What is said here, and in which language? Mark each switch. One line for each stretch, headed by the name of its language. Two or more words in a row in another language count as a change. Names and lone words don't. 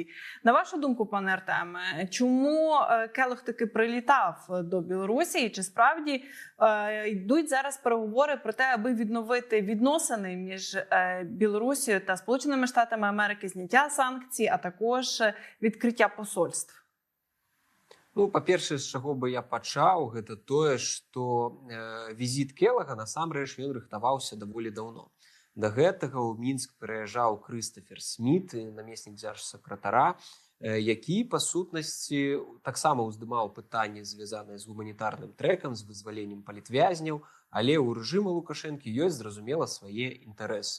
Ukrainian: На вашу думку, пане Артеме, чому Келлог таки прилітав до Білорусі? І чи справді йдуть зараз переговори про те, аби відновити відносини між Білорусією та Сполученими Штатами Америки, зняття санкцій, а також відкриття посольств?
Belarusian: Па-першае, з чаго бы я пачаў, гэта тое, што візіт Келлага насамрэч ён рыхтаваўся даволі даўно. Да гэтага ў Мінск прыязджаў Крыстафер Сміт, намеснік дзяржсакратара, які, па сутнасці, таксама ўздымаў пытанні, звязаныя з гуманітарным трэкам, з вызваленнем палітвязняў, але ў рэжыму Лукашэнкі ёсць, зразумела, свае інтарэсы.